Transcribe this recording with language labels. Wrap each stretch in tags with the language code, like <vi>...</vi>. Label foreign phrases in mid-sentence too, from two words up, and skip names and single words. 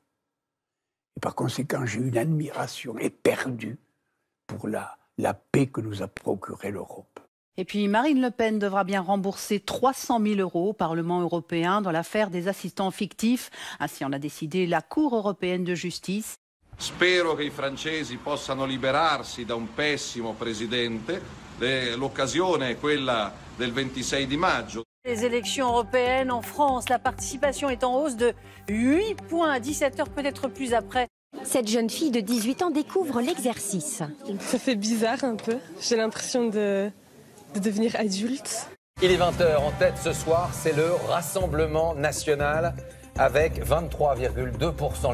<fr>Et par conséquent, j'ai une admiration éperdue pour la paix que nous a procurée l'Europe. Et puis Marine Le Pen devra bien rembourser 300 000 € au Parlement européen dans l'affaire des assistants fictifs. Ainsi en a décidé la Cour européenne de justice.</fr> <it>Spero che i francesi possano liberarsi da un pessimo presidente. L'occasione è quella del 26 di maggio.</it> <fr>Les élections européennes en France, la participation est en hausse de 8 points à 17h, peut-être plus après. Cette jeune fille de 18 ans découvre l'exercice. Ça fait bizarre un peu. J'ai l'impression de devenir adulte. Il est 20h, en tête ce soir, c'est le Rassemblement national avec 23,2%.</fr>